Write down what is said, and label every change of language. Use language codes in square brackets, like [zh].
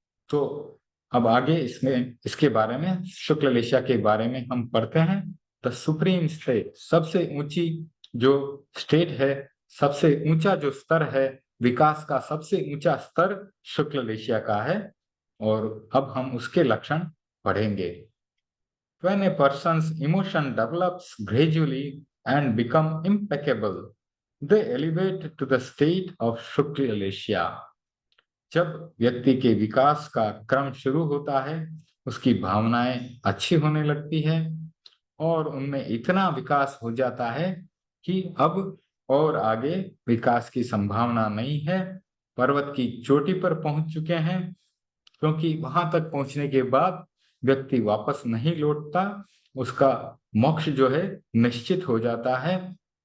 [hi] तो अब आगे इसमें इसके बारे में, शुक्ल लेशिया के बारे में हम पढ़ते हैं। [en] the supreme state, [hi] सबसे ऊंची जो स्टेट है, सबसे ऊंचा जो स्तर है, विकास का सबसे ऊंचा स्तर शुक्ल लेशिया का है। और अब हम उसके लक्षण पढ़ेंगे। [en] When a person's emotion develops gradually and become impeccable, they elevate to the state of Shukla लेशिया। [hi] जब व्यक्ति के विकास का क्रम शुरू होता है, उसकी भावनाएं अच्छी होने लगती है और उनमें इतना विकास हो जाता है कि अब और आगे विकास की संभावना नहीं है। पर्वत की चोटी पर पहुंच चुके हैं, क्योंकि वहां तक पहुंचने के बाद व्यक्ति वापस नहीं लौटता, उसका मोक्ष जो है निश्चित हो जाता है।